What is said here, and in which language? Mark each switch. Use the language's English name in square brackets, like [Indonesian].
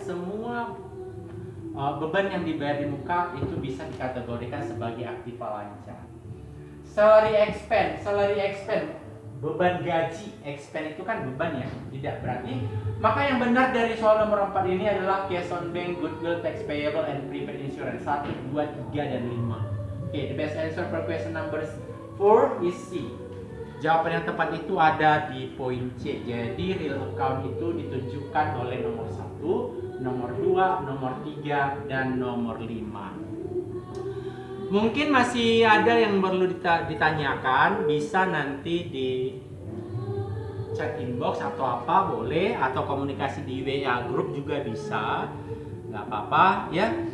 [Indonesian] Semua beban yang dibayar di muka itu bisa dikategorikan sebagai aktiva lancar. [English] Salary expense, [Indonesian] beban gaji. Expense itu kan beban ya, tidak berarti. Maka yang benar dari soal nomor 4 ini adalah cash on bank, goodwill, tax payable, and prepaid insurance. 1, 2, 3, dan 5. [English] Oke, the best answer for question number 4 is C. [Indonesian] Jawaban yang tepat itu ada di poin C. Jadi real account itu ditunjukkan oleh nomor 1, nomor 2, nomor 3, dan nomor 5. Mungkin masih ada yang perlu ditanyakan, bisa nanti di chat inbox atau apa boleh, atau komunikasi di WA group juga bisa, nggak apa-apa ya.